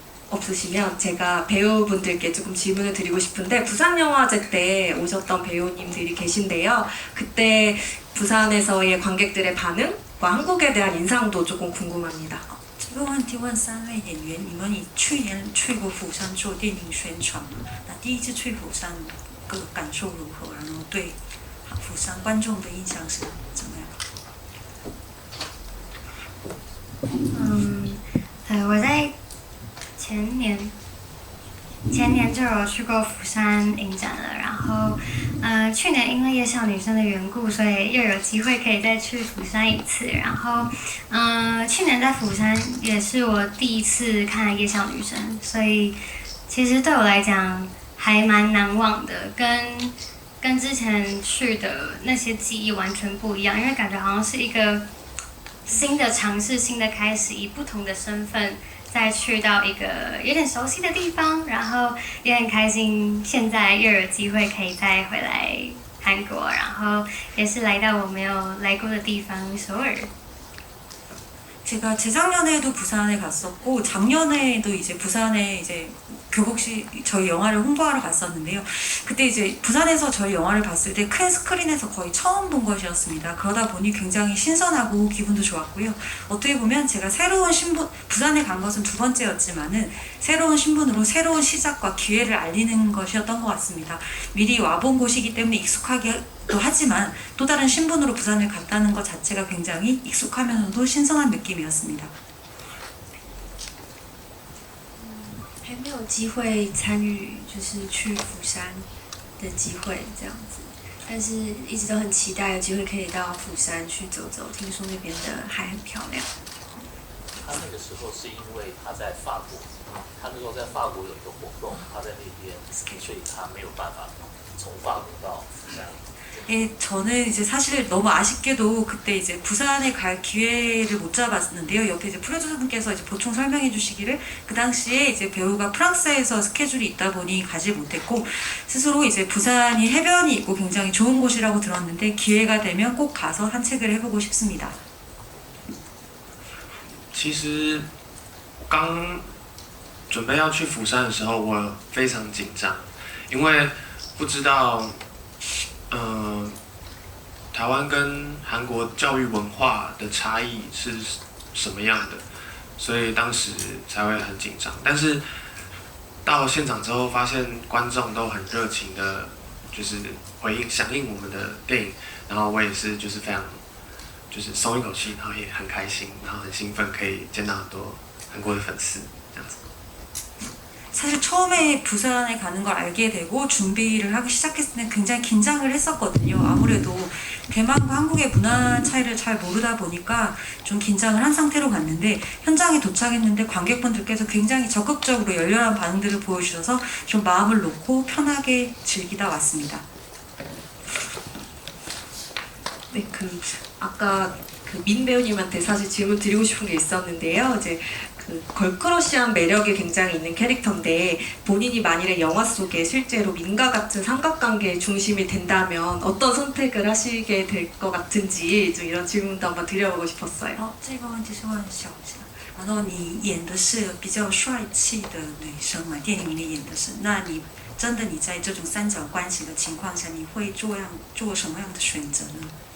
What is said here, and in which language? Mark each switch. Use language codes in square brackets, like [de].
[ko] 없으시면 제가 배우분들께 조금 질문을 드리고 싶은데, 부산영화제 때 오셨던 배우님들이 계신데요. 그때 부산에서의 관객들의 반응과 한국에 대한 인상도 조금 궁금합니다. [zh] 这个问题问3位演员，你们去年去过釜山做电影宣传，那第一次去釜山个感受如何？然后对釜山观众的印象是怎么样？对，我在前年就有去过釜山影展了，然后去年因为夜校女生的缘故，所以又有机会可以再去釜山一次。然后去年在釜山也是我第一次看夜校女生，所以其实对我来讲还蛮难忘的，跟之前去的那些记忆完全不一样，因为感觉好像是一个新的尝试、新的开始，以不同的身份再去到一个有点熟悉的地方，然后也很开心，现在又有机会可以再回来韩国，然后也是来到我没有来过的地方首尔。 [ko] 제가 재작년에도 부산에 갔었고 작년에도 이제 부산에 이제 교복시 저희 영화를 홍보하러 갔었는데요. 그때 이제 부산에서 저희 영화를 봤을 때 큰 스크린에서 거의 처음 본 것이었습니다. 그러다 보니 굉장히 신선하고 기분도 좋았고요. 어떻게 보면 제가 새로운 신분, 부산에 간 것은 두 번째였지만은 새로운 신분으로 새로운 시작과 기회를 알리는 것이었던 것 같습니다. 미리 와본 곳이기 때문에 익숙하기도 하지만 또 다른 신분으로 부산을 갔다는 것 자체가 굉장히 익숙하면서도 신선한 느낌이었습니다. [zh] 还没有机会参与，就是去釜山的机会这样子，但是一直都很期待有机会可以到釜山去走走，听说那边的海很漂亮。他那个时候是因为他在法国，他那时候在法国有一个活动，他在那边，所以他没有办法从法国到釜山。 [ko] 예, 저는 이제 사실 너무 아쉽게도 그때 이제 부산에 갈 기회를 못 잡았는데요. 옆에 이제 프로듀서분께서 이제 보충 설명해 주시기를 그 당시에 이제 배우가 프랑스에서 스케줄이 있다 보니 가지 못했고 스스로 이제 부산이 해변이 있고 굉장히 좋은 곳이라고 들었는데 기회가 되면 꼭 가서 산책을 해보고 싶습니다. [zh] 其实刚准备要去釜山的时候，我非常紧张，因为不知道，台湾跟韩国教育文化的差异是什么样的，所以当时才会很紧张。但是到现场之后，发现观众都很热情的，就是响应我们的电影，然后我也是就是非常就是松一口气，然后也很开心，然后很兴奋，可以见到很多韩国的粉丝这样子。 [ko] 사실 처음에 부산에 가는 걸 알게 되고 준비를 하기 시작했을 때 굉장히 긴장을 했었거든요. 아무래도 대만과 한국의 문화 차이를 잘 모르다 보니까 좀 긴장을 한 상태로 갔는데 현장에 도착했는데 관객분들께서 굉장히 적극적으로 열렬한 반응들을 보여주셔서 좀 마음을 놓고 편하게 즐기다 왔습니다. 네, 아까 민 배우님한테 사실 질문 드리고 싶은 게 있었는데요. 이제 걸크러쉬한 매력이 굉장히 있는 캐릭터인데 본인이 만일에 영화 속에 실제로 민과 같은 삼각관계의 중심이 된다면 어떤 선택을 하시게 될 것 같은지 좀 이런 질문도 한번 드려보고 싶었어요. [zh] 这个问题是问小霞，然后你演的是比较帅气的女生嘛，电影里面演的是，那你真的你在这种三角关系的情况下，你会做什么样的选择呢？